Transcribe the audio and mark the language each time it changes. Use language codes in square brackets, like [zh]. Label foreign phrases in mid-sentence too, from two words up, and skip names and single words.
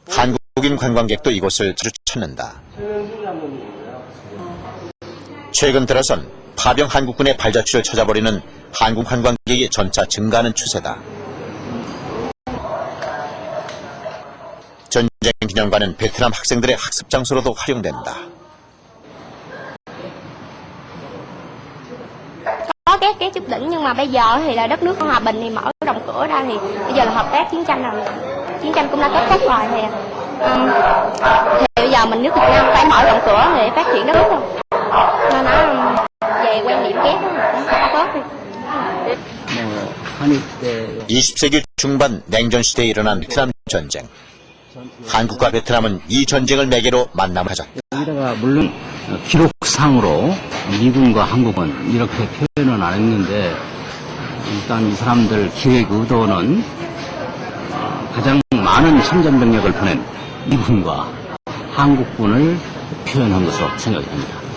[ko] 한국인 관광객도 이곳을 자주 찾는다. 최근 들어선 파병 한국군의 발자취를 찾아버리는 한국 관광객이 점차 증가하는 추세다. 전쟁 기념관은 베트남 학생들의 학습 장소로도 활용된다. [vi] Có các chút đỉnh nhưng mà bây giờ thì là đất nước hòa bình thì mở rộng cửa ra thì bây giờ là hợp tác chiến tranh rồi, chiến tranh cũng đã kết thúc rồi thì bây giờ mình nước Việt Nam phải mở rộng cửa để phát triển đất nước rồi nên nó về quan điểm kép nó không tốt đi. [ko] 20세기 중반 냉전시대에 일어난 베트남 전쟁. 한국과 베트남은 이 전쟁을 매개로 만남을 가졌다. 여기다가 물론 기록상으로 미군과 한국은 이렇게 표현은 안 했는데 일단 이 사람들 기획 의도는 가장 많은 참전병력을 보낸 미군과 한국군을 표현한 것으로 생각이 됩니다.